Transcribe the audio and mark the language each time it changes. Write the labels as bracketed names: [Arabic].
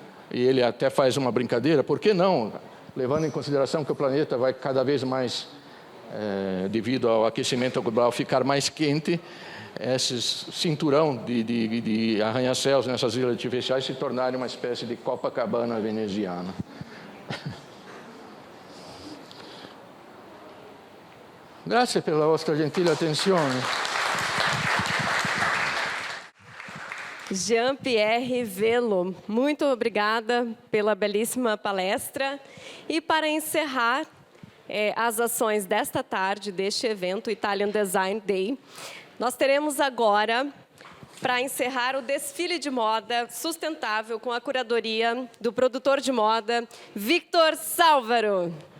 [Portuguese] E ele até faz uma brincadeira, por que não? Levando em consideração que o planeta vai cada vez mais, devido ao aquecimento global, ficar mais quente, esse cinturão de arranha-céus nessas ilhas artificiais se tornarem uma espécie de Copacabana veneziana. [Italian] Grazie per la vostra gentile attenzione. [Portuguese] Jean-Pierre Velo, muito obrigada pela belíssima palestra. E para encerrar as ações desta tarde, deste evento, Italian Design Day, nós teremos agora, para encerrar, o desfile de moda sustentável com a curadoria do produtor de moda, Victor Sálvaro.